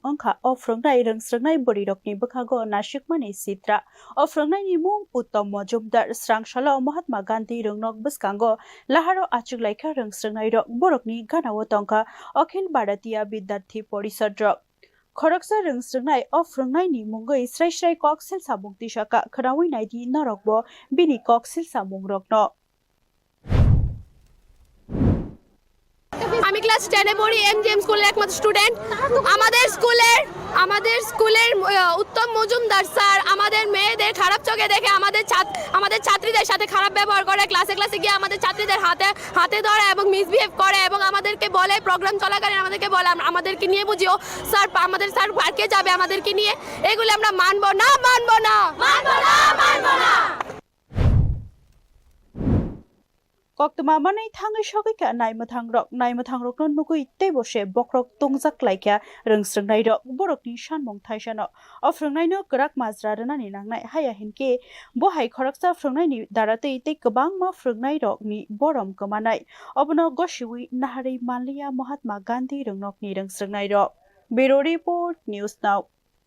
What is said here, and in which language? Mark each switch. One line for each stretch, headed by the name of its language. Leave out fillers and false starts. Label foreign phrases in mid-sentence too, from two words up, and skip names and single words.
Kok Borok: angkha o frungnai rung srungnai borirokni bukhago nashikmani sitra o frungnai ni mung Uttom Majumdar srangshala Mahatma Gandhi rung nok buskango laharo achuklaikha rung srungnai borokni ganao tongkha Akhil Bharatiya Bidyarthi Porishad Khoroksa rung srungnai o frungnai ni mungoi srai koksel samung tisaka khrawai naidi norokbo bini koksel samung rokno
Bangla: আমি ক্লাস 10 এ পড়ি এমজিএম স্কুলের একমাত্র স্টুডেন্ট আমাদের স্কুলের উত্তম মজুমদার স্যার আমাদের মেয়েদের খারাপ চোখে দেখে আমাদের ছাত্রীদের সাথে খারাপ ব্যবহার করে ক্লাসে গিয়ে আমাদের ছাত্রীদের হাতে ধরে এবং মিসবিহেভ করে এবং আমাদেরকে বলে প্রোগ্রাম চলাকালীন আমাদেরকে বলে আমাদেরকে নিয়ে বুঝিও স্যার আমাদের স্যার পার্কে যাবে আমাদেরকে নিয়ে এগুলো আমরা মানব না
Kok Borok: Koktuma manai thangai shogika naimuthang rok no nugui tei bose bokrok tongjak laikya rungsrungnai borokni shanmung thaisano o frungnai no kerak mazra rwnani nangnai haya hinke bo hai khoroksa frungnai ni daratei tei kwbangma frungnai rokni borom kmanai obono gosiwi naharei manliya Mahatma Gandhi rungnokni rungsrungnai
English: Bureau Report News Now